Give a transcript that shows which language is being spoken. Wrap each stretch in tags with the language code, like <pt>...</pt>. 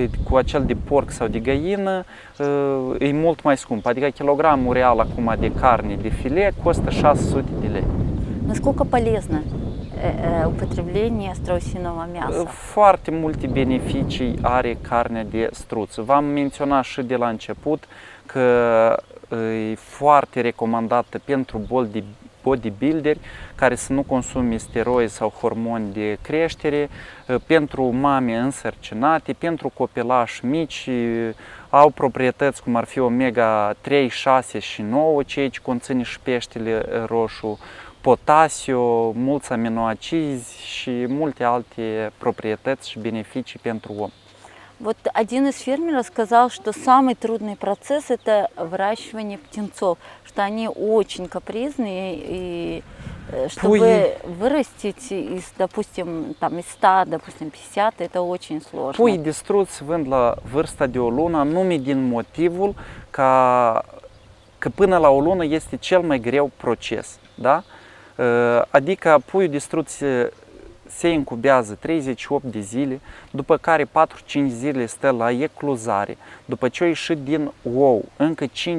<ro>cu acel de porc sau de găină e mult mai scump. Adică kilogramul real acum de carne de filet costă 600 de lei.</ro> <ru>Насколько полезно употребление страусиного мяса?</ru> <ro>Foarte multe beneficii are carnea de struț. V-am menționat și de la început că e foarte recomandată pentru boli de bodybuilderi care să nu consume steroizi sau hormoni de creștere, pentru mame însărcinate, pentru copilași mici, au proprietăți cum ar fi omega 3, 6 și 9, ceea ce conține și peștele roșu, potasiu, mulți aminoacizi și multe alte proprietăți și beneficii pentru om.</ro> <ru>Вот один из фермеров сказал, что самый трудный процесс – это выращивание птенцов, что они очень капризные, и чтобы вырастить из, допустим, там, из 100, допустим, 50, это очень сложно.</ru> <ro>Pui de struț se vând la vârsta de o lună, numai din motivul că până la o lună este cel mai greu proces. Da? Adică puiul de struț se incubează 38 de zile, după care 4-5 zile stă la ecluzare, după ce a ieșit din ou, încă 5-7</ro>